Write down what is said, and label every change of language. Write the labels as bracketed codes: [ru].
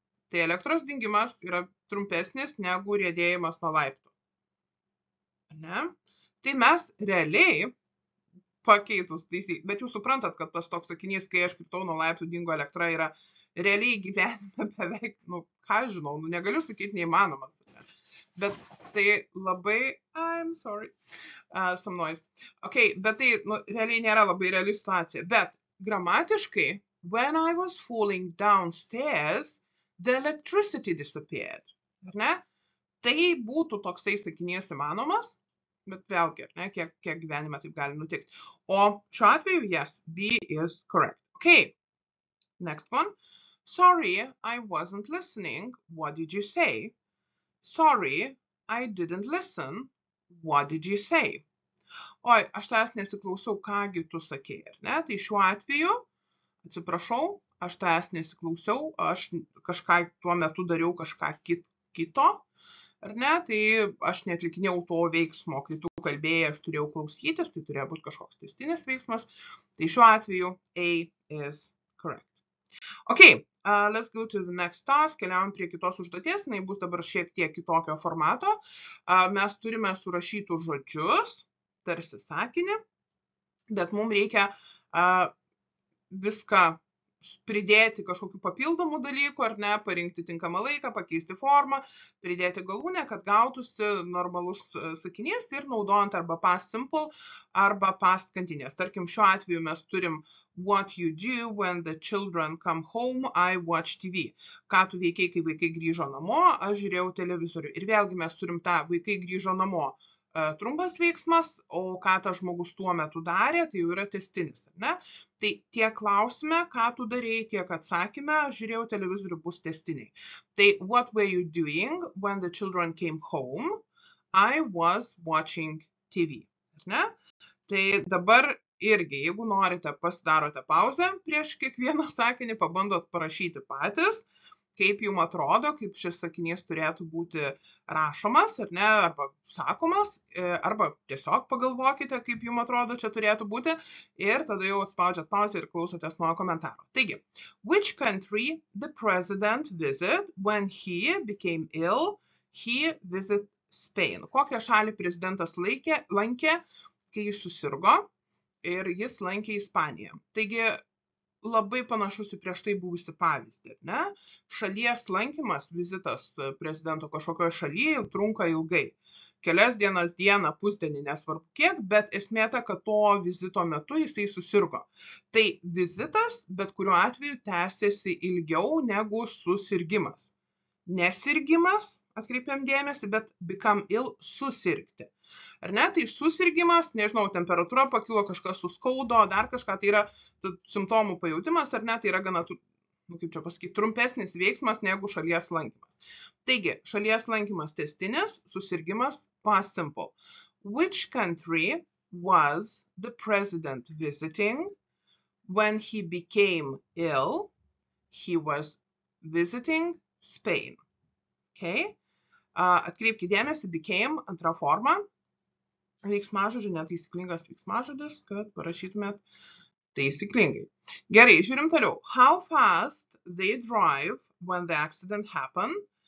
[lt] Tai elektros dingimas yra trumpesnis negu riedėjimas nuo laiptų. Ar ne? Tai mes realiai pakeitus taisykles, bet jūs suprantat, kad tas toks sakinys, kai aš kritau nuo laiptų, dingo elektra, yra realiai gyvenime beveik, ką žinau, negaliu sakyti neįmanomas. Bet tai labai, [en] I'm sorry, some noise. [lt] Okay, bet tai realiai nėra labai reali situacija. Bet gramatiškai, [en] when I was falling downstairs, the electricity disappeared. [lt] Ar ne? Tai būtų toksai sakinys įmanomas, bet vėlgi, ar ne, kiek gyvenime taip gali nutikti. O šiuo atveju, [en] yes, B is correct. Okay, next one. Sorry, I wasn't listening. What did you say? Sorry, I didn't listen. What did you say? [lt] Oi, aš tavęs nesiklausiau, kągi tu sakei, ar ne? Tai šiuo atveju, atsiprašau, aš tavęs nesiklausiau, aš kažką tuo metu dariau kažką kito, ar ne? Tai aš neatlikinėjau to veiksmo, kai tu kalbėjai, aš turėjau klausytis, tai turėjo būti kažkoks tęstinis veiksmas. Tai šiuo atveju [en] A is correct. Okay, let's go to the next task. [lt] Keliaujam prie kitos užduoties, jinai bus dabar šiek tiek kitokio formato. Mes turime surašytus žodžius, tarsi sakinį, bet mums reikia viską pridėti kažkokių papildomų dalykų, ar ne, parinkti tinkamą laiką, pakeisti formą, pridėti galūnę, kad gautųsi normalus sakinys ir naudojant arba past simple, arba past kantinės. Tarkim, šiuo atveju mes turim [en] what you do when the children come home, I watch TV. [lt] Ką tu veikiai, kai vaikai grįžo namo, aš žiūrėjau televizorių. Ir vėlgi mes turim tą vaikai grįžo namo trumpas veiksmas, o ką tas žmogus tuo metu darė, tai jau yra tęstinis, ne? Tai tiek klausime, ką tu darėjai, tiek atsakyme, žiūrėjau televizorių, bus tęstiniai. Tai [en] what were you doing when the children came home? I was watching TV. [lt] Ne? Tai dabar irgi, jeigu norite, pasidarote pauzę prieš kiekvieną sakinį, pabandot parašyti patys, kaip jums atrodo, kaip šis sakinys turėtų būti rašomas, ar ne, arba sakomas, arba tiesiog pagalvokite, kaip jums atrodo čia turėtų būti, ir tada jau atspaudžiat pauzę ir klausotės nuo komentaro. Taigi, [en] which country the president visited when he became ill he visit Spain. [lt] Kokią šalį prezidentas lankė, kai jis susirgo ir jis lankė Ispaniją. Taigi, labai panašus į prieš tai buvusi pavyzdį, ne? Šalies lankymas, vizitas prezidento kažkokioje šalyje trunka ilgai. Kelias dienas, dieną, pusdienį, nesvarbu kiek, bet esmė ta, kad to vizito metu jisai susirgo. Tai vizitas, bet kuriuo atveju, tęsiasi ilgiau negu susirgimas. Nesirgimas, atkreipiam dėmesį, bet become ill, susirgti. Ar ne? Tai susirgimas, nežinau, temperatūra pakilo, kažkas suskaudo, dar kažką, tai yra simptomų pajautimas, ar ne, tai yra gana, kaip čia pasakyti, trumpesnis veiksmas negu šalies lankymas. Taigi, šalies lankymas tęstinis, susirgimas past simple. [en] Which country was the president visiting when he became ill? He was visiting Spain. [lt] Okay? Atkreipkite dėmesį, became, antra forma. Veiksmažodžių, netaisyklingas veiksmažodis, kad parašytumėt taisyklingai. Gerai, žiūrim toliau. [en] How fast they drive when the accident happened?